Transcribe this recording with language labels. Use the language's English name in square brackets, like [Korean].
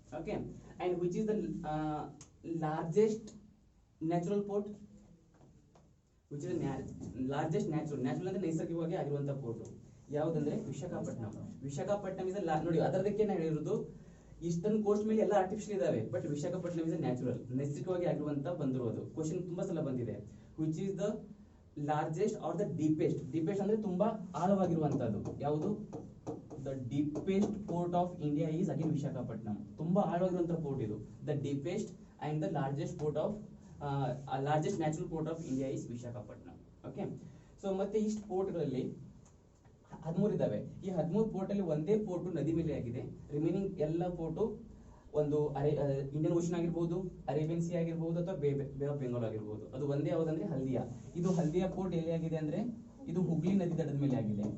[English] Okay, and which is the largest natural port? which is the largest natural [Kannada] ಅಂದ್ರೆ ನೈಸರ್ಗಿಕವಾಗಿ ಆಗಿರುವಂತ port ಯಾವುದಂದ್ರೆ Visakhapatnam. Visakhapatnam is ನೋಡಿ, ಅದರದಕ್ಕೆ ನಾನು ಹೇಳಿರೋದು ಈಸ್ಟರ್ನ್ ಕೋಸ್ಟ್ ಮೇಲೆ ಎಲ್ಲ ಆರ್ಟಿಫಿಷಿಯಲ್ ಇದಾವೆ, ಬಟ್ ವಿಶಾಖಪಟ್ಟಣಂ ಇಸ್ ನ್ಯಾಚುರಲ್, ನೈಸರ್ಗಿಕವಾಗಿ ಆಗಿರುವಂತ ಬಂದಿರೋದು. ಕ್ವಶನ್ ತುಂಬಾ ಸಲ ಬಂದಿದೆ. [English] which is the largest or the deepest? [Kannada] deepest ಅಂದ್ರೆ ತುಂಬಾ ಆಳವಾಗಿರುವಂತದ್ದು ಯಾವುದು? [English] the deepest port of India is again Visakhapatnam. [Kannada] ತುಂಬಾ ಆಳವಾಗಿರುವಂತ ಪೋರ್ಟ್ ಇದು. [English] the deepest and the largest port of largest natural port of India is Visakhapatnam. [Kannada] Okay, so ಮತ್ತೆ ಇಷ್ಟು ಪೋರ್ಟ್ಗಳಲ್ಲಿ 13 ಇದಾವೆ. ಈ 13 port ಅಲ್ಲಿ ಒಂದೇ ಪೋರ್ಟ್ ನದಿ ಮೇಲೆ ಆಗಿದೆ. ರಿಮೈನಿಂಗ್ ಎಲ್ಲ ಪೋರ್ಟು ಒಂದು ಇಂಡಿಯನ್ ಓಷನ್ ಆಗಿರ್ಬೋದು, ಅರೇಬಿಯನ್ ಸಿ ಆಗಿರ್ಬೋದು, ಅಥವಾ ಬೇ ಆಫ್ ಬೆಂಗಾಲ್ ಆಗಿರ್ಬೋದು. ಅದು ಒಂದೇ ಯಾವ್ದಂದ್ರೆ ಹಲ್ದಿಯಾ. ಇದು ಹಲ್ದಿಯಾ ಪೋರ್ಟ್ ಎಲ್ಲಿ ಆಗಿದೆ ಅಂದ್ರೆ ಇದು ಹುಗ್ಲಿ ನದಿ ದಡದ ಮೇಲೆ ಆಗಿದೆ.